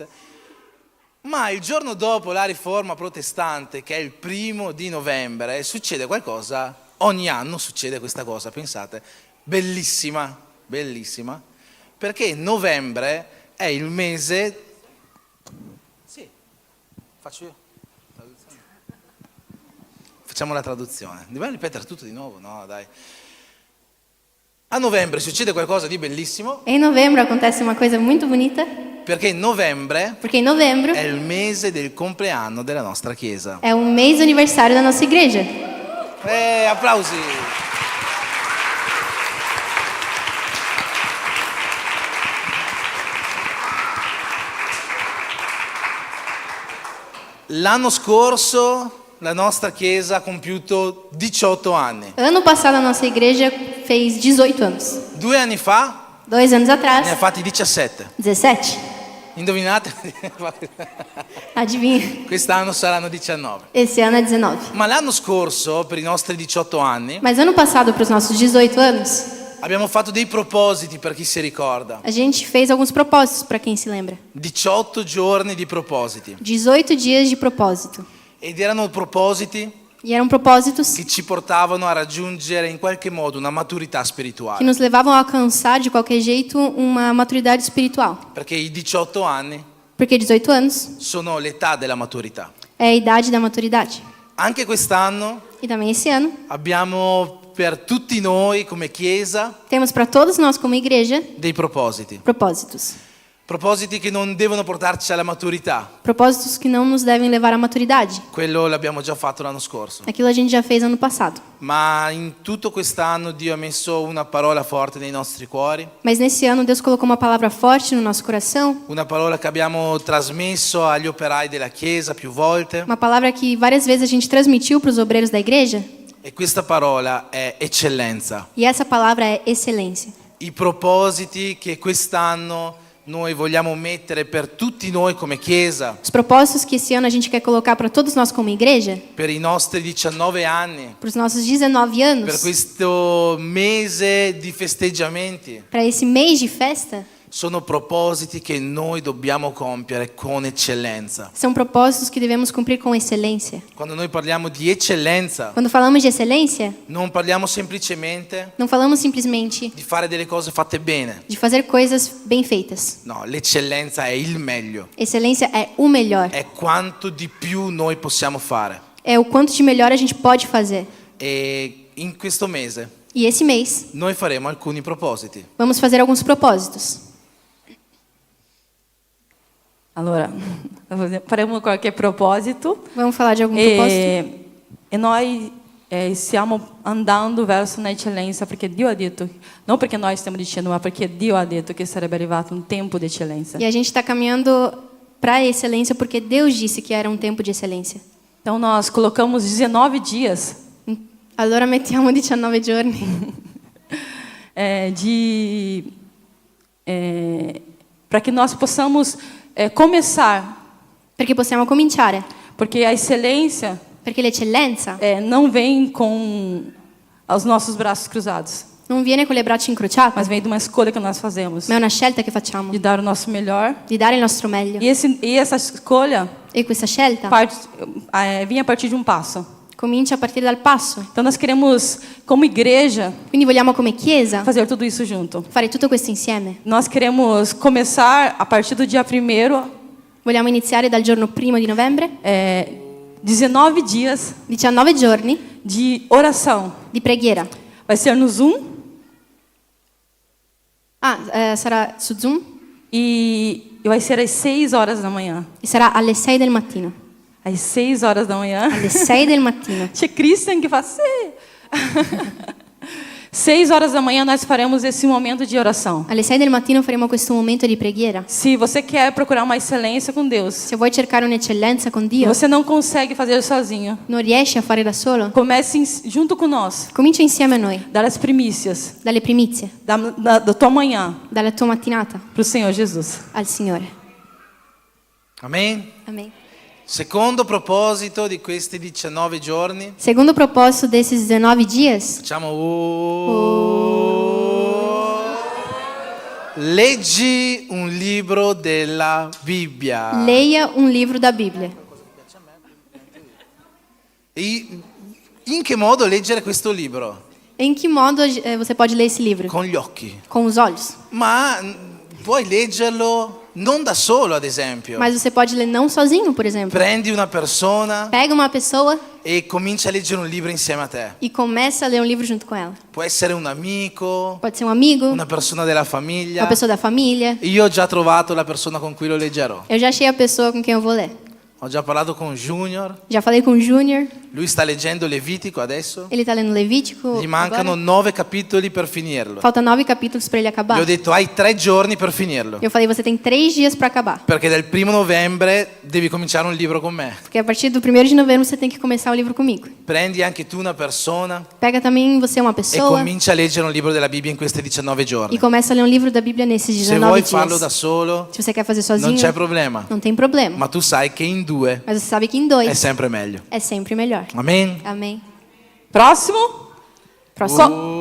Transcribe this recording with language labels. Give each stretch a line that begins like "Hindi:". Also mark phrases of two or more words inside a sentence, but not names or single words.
Italian: Ma il giorno dopo la Riforma Protestante, che è il 1 di novembre, succede qualcosa, ogni anno succede questa cosa, pensate, bellissima, bellissima, perché novembre è il mese... Sì, faccio io. Facciamo la traduzione. Dobbiamo ripetere tutto di nuovo? No, dai. A novembre succede qualcosa di bellissimo.
Portuguese: Em novembro acontece uma coisa muito bonita,
Italian: Perché novembre
Portuguese: porque em novembro
Italian: è il mese del compleanno della nostra chiesa.
Portuguese: é o mês do aniversário da nossa igreja.
Italian: Applausi! L'anno scorso la nostra chiesa ha compiuto 18 anni.
Portuguese: Ano passado a nossa igreja fez 18 anos.
Italian: 2 anni fa
Portuguese: 2 anos
Italian: ne ha
Portuguese: atrás,
Italian: fatti 17.
Portuguese: 17.
Italian: Indovinate?
Portuguese: Adivinha?
Italian: Quest'anno saranno 19.
Portuguese: Esse ano é 19.
Italian: Ma l'anno scorso, per i nostri 18 anni,
Portuguese: Mas ano passado, para os nossos 18 anos,
Italian: abbiamo fatto dei propositi per chi si ricorda.
Portuguese: a gente fez alguns propósitos para quem se lembra.
Italian: 18 giorni di propositi.
Portuguese: 18 dias de propósito.
Italian: Ed erano propositi
Portuguese: E eram propósitos
Italian: che ci portavano a raggiungere in qualche modo una maturità
Portuguese: que
Italian: spirituale.
Portuguese: nos levavam a alcançar de qualquer jeito uma maturidade espiritual.
Italian: Perché i 18 anni
Portuguese: Porque 18 anos
Italian: sono l'età della maturità.
Portuguese: é a idade da maturidade.
Italian: Anche quest'anno
Portuguese: E também esse ano
Italian: abbiamo per tutti noi come Chiesa
Portuguese: temos para todos nós como igreja
Italian: dei propositi.
Portuguese: propósitos.
Italian: Propositi che non devono portarci alla maturità.
Portuguese: Propósitos que não nos devem levar à maturidade.
Italian: Quello l'abbiamo già fatto l'anno scorso.
Portuguese: Aquilo a gente já fez ano passado.
Italian: Ma in tutto quest'anno Dio ha messo una parola forte nei nostri cuori,
Portuguese: Mas nesse ano Deus colocou uma palavra forte no nosso coração,
Italian: una parola che abbiamo trasmesso agli operai della Chiesa più volte,
Portuguese: uma palavra que várias vezes a gente transmitiu para os obreiros da igreja,
Italian: e questa parola è eccellenza.
Portuguese: e essa palavra é excelência.
Italian: I propositi che quest'anno noi vogliamo mettere per tutti noi come Chiesa,
Portuguese: Os propósitos que esse ano a gente quer colocar para todos nós como igreja,
Italian: per i nostri 19 anni,
Portuguese: para os nossos 19
Italian: per
Portuguese: anos,
Italian: questo mese di festeggiamenti,
Portuguese: para esse mês de festa,
Italian: Sono propositi che noi dobbiamo compiere con eccellenza.
Portuguese: São propósitos que devemos cumprir com excelência.
Italian: Quando noi parliamo di eccellenza,
Portuguese: Quando falamos de excelência,
Italian: non parliamo semplicemente
Portuguese: não falamos simplesmente
Italian: di fare delle cose fatte bene.
Portuguese: de fazer coisas bem feitas.
Italian: No, l'eccellenza è il meglio.
Portuguese: Excelência é o melhor.
Italian: È quanto di più noi possiamo fare.
Portuguese: É o quanto de melhor a gente pode fazer.
Italian: E in questo mese
Portuguese: E esse mês,
Italian: noi faremo alcuni propositi.
Portuguese: vamos fazer alguns propósitos.
Italian: Allora, faremo qualche proposito
Portuguese: Vamos falar de algum propósito?
Italian: e noi stiamo andando verso un'eccellenza perché Dio ha detto, non perché noi stiamo dicendo, ma perché Dio ha detto che sarebbe arrivato un tempo di eccellenza.
Portuguese: E a gente está caminhando para a excelência porque Deus disse que era um tempo de excelência. Então nós colocamos 19 dias
Italian: Allora mettiamo 19 giorni
Portuguese: para que nós possamos começar,
Italian: perché possiamo cominciare.
Portuguese: porque a excelência
Italian: Perché l'eccellenza
Portuguese: não vem com os nossos braços cruzados,
Italian: non viene con le braccia incrociate,
Portuguese: mas vem de uma escolha que nós fazemos,
Italian: ma è una scelta che facciamo
Portuguese: de dar o nosso melhor.
Italian: di dare il nostro meglio.
Portuguese: E essa escolha
Italian: E questa scelta
Portuguese: vinha a partir de um passo.
Italian: comincia a partire dal passo.
Portuguese: Então nós queremos, como igreja,
Italian: Quindi vogliamo come Chiesa
Portuguese: fazer tudo isso junto.
Italian: fare tutto questo insieme.
Portuguese: Nós queremos começar a partir do dia 1º,
Italian: Vogliamo iniziare dal giorno 1 di novembre,
Portuguese: 19 dias
Italian: 19 giorni
Portuguese: de oração.
Italian: di preghiera.
Portuguese: Vai ser no Zoom
Italian: Sarà su Zoom
Portuguese: e vai ser às 6 horas da manhã.
Italian: e sarà alle 6 del mattino.
Portuguese: Às 6 horas da manhã.
Italian: Alle 6 del mattino.
Portuguese: C'è Christian que faz 6 horas da manhã nós faremos esse momento de oração.
Italian: Alle 6 del mattino faremo questo momento di preghiera.
Portuguese: Se você quer procurar uma excelência com Deus,
Italian: Se vuoi cercare un'eccellenza con e Dio,
Portuguese: você não consegue fazer sozinho,
Italian: non riesci a fare da solo,
Portuguese: comece junto com nós.
Italian: comincia insieme a noi,
Portuguese: Dar as primícias
Italian: dalle primizie,
Portuguese: da tua manhã
Italian: dalla tua mattinata
Portuguese: para o Senhor Jesus.
Italian: al Signore.
Portuguese: Amen?
Italian: Amen. Secondo proposito di questi 19 giorni,
Portuguese: Secondo proposito desses 19 dias,
Italian: facciamo leggi un libro della Bibbia.
Portuguese: leia um livro da Bíblia.
Italian: In che modo leggere questo libro?
Portuguese: Em que modo você pode ler esse livro?
Italian: Con gli occhi.
Portuguese: Com os olhos.
Italian: Ma puoi leggerlo non da solo, ad esempio.
Portuguese: Mas você pode ler não sozinho, por exemplo.
Italian: Prendi una persona
Portuguese: Pega uma pessoa
Italian: e comincia a leggere un libro insieme a te.
Portuguese: e começa a ler um livro junto com ela.
Italian: Può essere un amico,
Portuguese: Pode ser um amigo,
Italian: una persona della famiglia.
Portuguese: uma pessoa da família.
Italian: Io ho già trovato la persona con cui lo leggerò.
Portuguese: Eu já achei a pessoa com quem eu vou ler.
Italian: Ho già parlato con Junior.
Portuguese: Já falei com o Júnior,
Italian: Lui sta leggendo Levitico adesso.
Portuguese: ele está lendo Levítico.
Italian: Gli mancano
Portuguese: Agora.
Italian: 9 capitoli per finirlo.
Portuguese: Falta 9 capítulos para ele
Italian: Gli
Portuguese: acabar.
Italian: ho detto hai 3 giorni per finirlo.
Portuguese: Eu falei, você tem 3 dias para acabar.
Italian: Perché dal 1 novembre devi cominciare un libro con me.
Portuguese: Porque a partir do 1º de novembro você tem que começar o livro comigo.
Italian: Prendi anche tu una persona
Portuguese: Pega também você uma
Italian: e
Portuguese: pessoa
Italian: comincia a leggere un libro della Bibbia in questi 19
Portuguese: e
Italian: giorni.
Portuguese: começa a ler um livro da Bíblia nesses
Italian: Se
Portuguese: 19
Italian: vuoi
Portuguese: dias.
Italian: farlo da solo,
Portuguese: Se você quer fazer
Italian: non
Portuguese: sozinho,
Italian: c'è problema.
Portuguese: não tem problema.
Italian: Ma tu sai che in 2
Portuguese: Mas você sabe que em
Italian: è
Portuguese: 2
Italian: sempre meglio.
Portuguese: é sempre melhor.
Italian: Amen?
Portuguese: Amém. Próximo. Próximo.